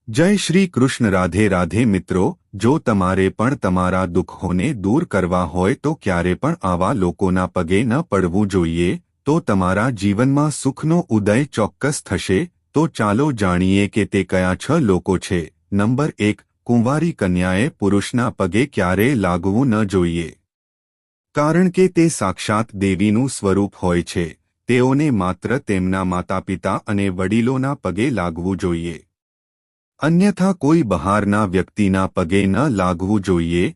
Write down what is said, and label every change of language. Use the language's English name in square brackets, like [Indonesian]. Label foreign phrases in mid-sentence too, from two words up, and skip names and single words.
[Gujarati] જય શ્રી કૃષ્ણ। રાધે રાધે મિત્રો, જો તમારે પણ તમારા દુખોને દૂર કરવા હોય તો ક્યારે પણ આવા લોકોના પગે ન પડવું જોઈએ, તો તમારા જીવનમાં સુખનો ઉદય ચોક્કસ થશે। તો ચાલો જાણીએ કે તે કયા 6 લોકો છે। નંબર 1, કુંવારી કન્યાએ પુરુષના પગે ક્યારે લાગવું ન જોઈએ, કારણ કે તે સાક્ષાત દેવીનું સ્વરૂપ હોય છે। તેઓને માત્ર તેમના માતાપિતા અને વડીલોના પગે લાગવું જોઈએ, અન્યથા કોઈ બહારના વ્યક્તિના પગે ન લાગવું જોઈએ।